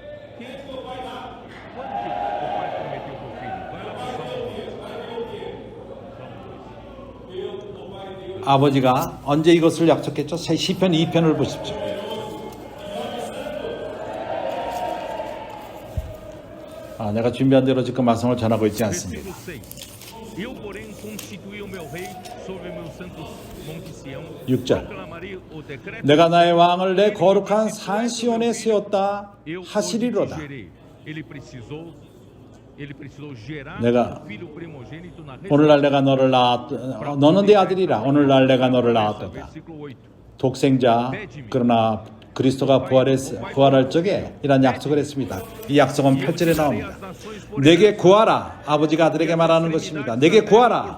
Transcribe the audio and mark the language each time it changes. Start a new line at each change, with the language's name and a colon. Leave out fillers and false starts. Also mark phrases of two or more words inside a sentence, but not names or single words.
Korean: 아버지가 언제 이것을 약속했죠? 시편 2편을 보십시오. 내가 준비한 대로 지금 말씀을 전하고 있지 않습니다.
Portuguese: Eu, porém, constituí o meu rei sobre o meu santo monte Sião.
Korean: 6절.
Portuguese: Proclamarei o decreto.
Korean: 내가 나의 왕을 내 거룩한 산 시온에 세웠다
Portuguese: Eu o
Korean: 하시리로다.
Portuguese: gerei. Ele precisou gerar
Korean: 내가
Portuguese: um filho primogênito na
Korean: 오늘날 내가 너를 낳았다. 너는 내 아들이라. 오늘날 내가 너를 낳았다.
Portuguese: Versículo 8.
Korean: 독생자 그러나 그리스도가 부활할 적에 이런 약속을 했습니다. 이 약속은 8절에 나옵니다. 내게 구하라. 아버지가 아들에게 말하는 것입니다. 내게 구하라.